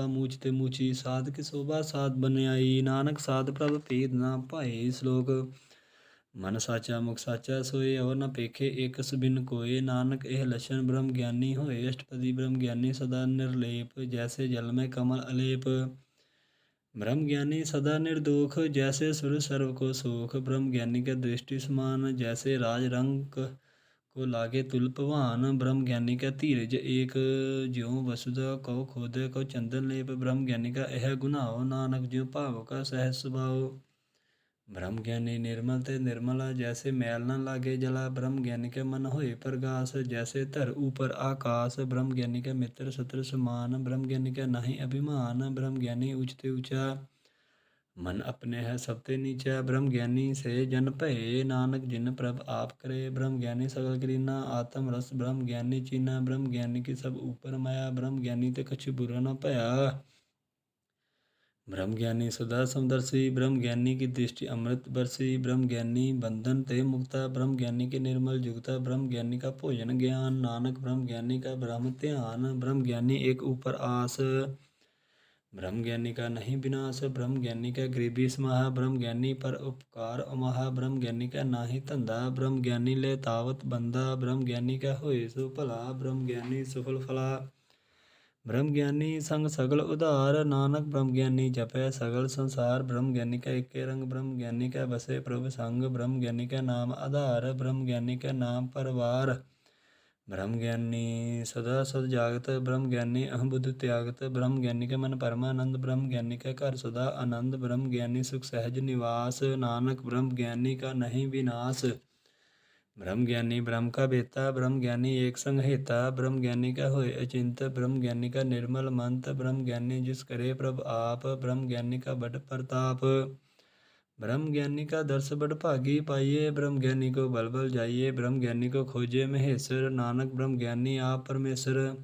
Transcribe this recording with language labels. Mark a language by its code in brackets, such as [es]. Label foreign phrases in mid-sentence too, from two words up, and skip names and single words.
[pa] ਮੂਚ ਤੇ ਮੂਚੀ, ਸਾਧ ਕੀ ਸ਼ੋਭਾ ਸਾਧ ਬਨਿਆਈ, ਨਾਨਕ ਸਾਧ ਪ੍ਰਭ ਭੇਦ ਨਾ ਭਾਏ, ਸ਼ਲੋਕ ਮਨ ਸਾਚਾ ਮੁਖ ਸਾਚਾ ਸੋਏ, ਅਵਰ ਨ ਪੇਖੇ ਏਕਸ ਬਿਨ ਕੋਏ, ਨਾਨਕ ਇਹ ਲਛਣ ਬ੍ਰਹਮ ਗਿਆਨੀ ਹੋਏ, ਅਸ਼ਟਪਦੀ ਬ੍ਰਹਮ ਗਿਆਨੀ ਸਦਾ ਨਿਰਲੇਪ, ਜੈਸੇ ਜਲ ਮੈਂ ਕਮਲ ਅਲੇਪ, [hi] ब्रह्म ज्ञानी सदा निर्दोष, जैसे सुर सर्व को सोख, ब्रह्म ज्ञानी के दृष्टि समान, जैसे राज रंग को लागे तुल पवान, ब्रह्म ज्ञानी का धीरज एक, ज्यों वसुधा कौ खोद कौ चंदन लेप, ब्रह्म ज्ञानी का यह गुनाओ, नानक ज्यों भाव का सहज स्वभाव, ब्रह्म ज्ञानी निर्मल ते निर्मला, जैसे मैल न लागे जला, ब्रह्म ज्ञानी के मन होए प्रगास, जैसे धर ऊपर आकाश, ब्रह्म ज्ञानी के मित्र शत्रु समान, ब्रह्म ज्ञानी का नहीं अभिमान, ब्रह्म ज्ञानी ऊंचते ऊंचा, मन अपने है सबते नीचा, ब्रह्म ज्ञानी से जन भये, नानक जिन प्रभ आप करे, ब्रह्म ज्ञानी सकल करीना, आत्म रस ब्रह्म ज्ञानी चीना, ब्रह्म ज्ञानी की सब ऊपर माया, ब्रह्म ज्ञानी ते कछु बुरा न भया, ब्रह्म ज्ञानी सदा समदर्शी, ब्रह्म ज्ञानी की दृष्टि अमृत बरसी, ब्रह्म ज्ञानी बंधन ते मुक्ता, ब्रह्म ज्ञानी के निर्मल जुगता, ब्रह्म ज्ञानी का भोजन ज्ञान, नानक ब्रह्म ज्ञानी का ब्रह्म ध्यान, ब्रह्म ज्ञानी एक ऊपर आस, ब्रह्म ज्ञानी का नहीं विनाश, ब्रह्म ज्ञानी का गरीबी समाहा, ब्रह्म ज्ञानी पर उपकार अमाहा, ब्रह्म ज्ञानी का नाही धंधा, ब्रह्म ज्ञानी ले तावत बंदा, ब्रह्म ज्ञानी का होए सो भला, ब्रह्म ज्ञानी सफल फला, ब्रह्म ज्ञानी संग सगल उधार, नानक ब्रह्म ज्ञानी जपै सगल संसार, ब्रह्म ज्ञानी का एके रंग, ब्रह्म ज्ञानी का बसे प्रभु संग, ब्रह्म ज्ञानी का नाम आधार, ब्रह्म ज्ञानी का नाम परवार, ब्रह्म ज्ञानी सदा सद जागत, ब्रह्म ज्ञानी अहम बुद्ध त्यागत, ब्रह्म ज्ञानी का मन परमानंद, ब्रह्म ज्ञानी का घर सदा आनंद, ब्रह्म ज्ञानी सुख सहज निवास, नानक ब्रह्म ज्ञानी का नहीं विनाश, ब्रह्म ज्ञानी ब्रह्म का बेता, ब्रह्म ज्ञानी एक संग हेता, ब्रह्म ज्ञानी का होए अचिंत, ब्रह्म ज्ञानी का निर्मल मंत, ब्रह्म ज्ञानी जिस करे प्रभ आप, ब्रह्म ज्ञानी का बड़ प्रताप, ब्रह्म ज्ञानी का दर्श बड़ भागी पाइए, ब्रह्म ज्ञानी को बल बल जाइए, ब्रह्म ज्ञानी को खोजे महेश्वर, नानक ब्रह्म ज्ञानी आप परमेश्वर,